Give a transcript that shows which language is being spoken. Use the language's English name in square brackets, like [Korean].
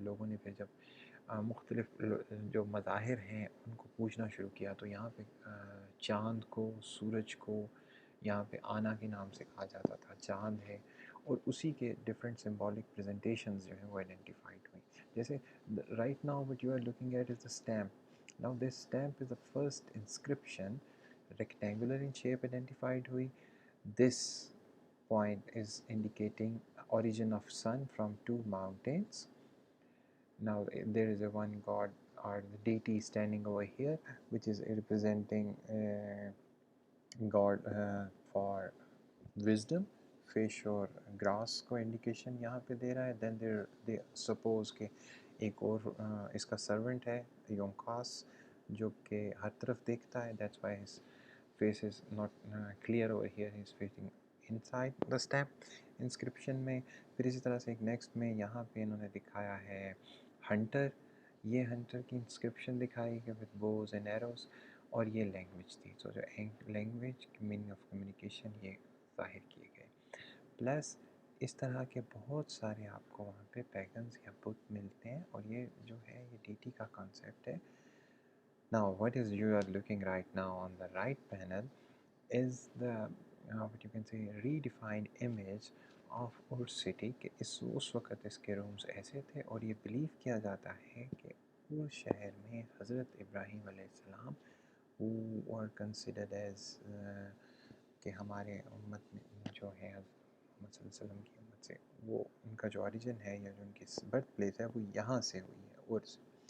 [Urdu] لوگوں نے پھر جب مختلف جو مظاہر ہیں ان کو پوچھنا شروع کیا تو یہاں پہ چاند کو سورج کو یہاں پہ آنا کے نام سے کہا جاتا تھا. چاند ہے اور اسی کے ڈفرینٹ سمبولک پریزنٹیشنز جو ہیں وہ آئیڈینٹیفائڈ ہوئیں. [English] جیسے right now what you are looking at is the stamp. Now this stamp is the first inscription rectangular in shape identified ہوئی. This point is indicating origin of sun from two mountains. Now there is a one god or the deity standing over here which is representing god for wisdom. [Urdu] Fish اور grass کو indication یہاں پہ دے رہا ہے. [English] then they suppose [Urdu] کہ ایک اور اس کا سرونٹ ہے یونکاس جو کہ ہر طرف دیکھتا ہے. [English] That's why his face is not clear over here, he is facing inside the stamp inscription میں. [Urdu] پھر اسی طرح سے ایک نیکسٹ میں یہاں پہ انہوں نے دکھایا ہے ہنٹر. یہ ہنٹر کی انسکرپشن دکھائی کہ [English] With bows and arrows. [Urdu] اور یہ لینگویج تھی. تو جو لینگویج میننگ آف کمیونیکیشن یہ ظاہر کیے گئے. پلس اس طرح کے بہت سارے آپ کو وہاں پہ پیگنز یا بت ملتے ہیں. اور یہ جو ہے یہ ڈیٹی کا کانسیپٹ ہے. [English] Now what is you are looking right now on the right panel is the what you can say redefined image of Ur city [Urdu] کہ اس وقت اس کے رومز ایسے تھے. اور یہ بلیو کیا جاتا ہے کہ ار شہر میں حضرت ابراہیم علیہ السلام [English] who were considered as [Urdu] کہ ہمارے امت میں جو ہے محمد صلی اللہ علیہ وسلم کی امت سے وہ ان کا جو اوریجن ہے یا جو ان کی برتھ پلیس ہے وہ یہاں سے ہوئی ہے ار سے.